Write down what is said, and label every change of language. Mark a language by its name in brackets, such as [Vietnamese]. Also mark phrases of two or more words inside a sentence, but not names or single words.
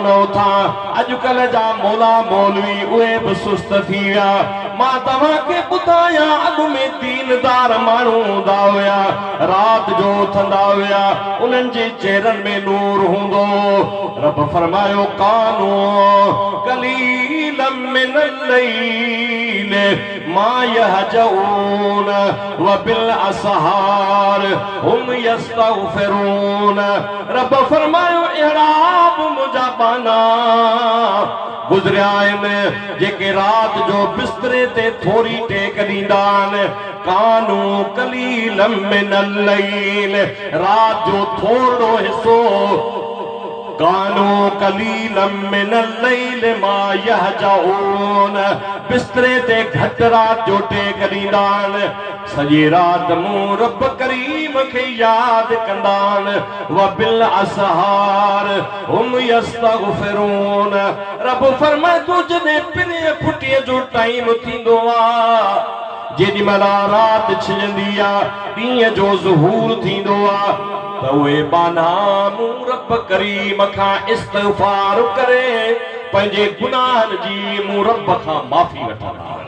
[Sindhi] उथां अॼुकल्ह जा मौला मौलवी उहे बि सुस्त थी विया मां तव्हांखे ॿुधायां अॻु में दीनदार माण्हू हूंदा हुया रात जो उथंदा हुया उन्हनि जे चेहरनि में नूर हूंदो रब फरमायो कानू [Arabic] قليلا من الليل ما يهجعون و بالأسحار هم يستغفرون [Sindhi] रब फरमायो इहराब मुंहिंजा बाना गुज़रिया आहिनि जेके रात जो बिस्तरे ते थोरी टेक ॾींदा आहिनि [Arabic] كانوا قليلا من الليل [Sindhi] रात जो थोरो हिस्सो [Arabic] كانوا قليلا من الليل ما يهجعون [Sindhi] बिस्तरे ते घटि रात जो टेक ॾींदा आहिनि सॼी रात मूं रब करीम खे यादि कंदा आहिनि [Arabic] و بالأسحار هم يستغفرون [Sindhi] रब फरमाए तूं जॾहिं पिने फुटीअ जो टाइम थींदो आहे जेॾी महिल रात छिजंदी आहे ॾींहं जो ज़ुहूर थींदो आहे त उहे बाना मूं रब करीम खां इस्तिग़फार करे पंहिंजे गुनाहनि जी मूं रब खां माफ़ी वठंदा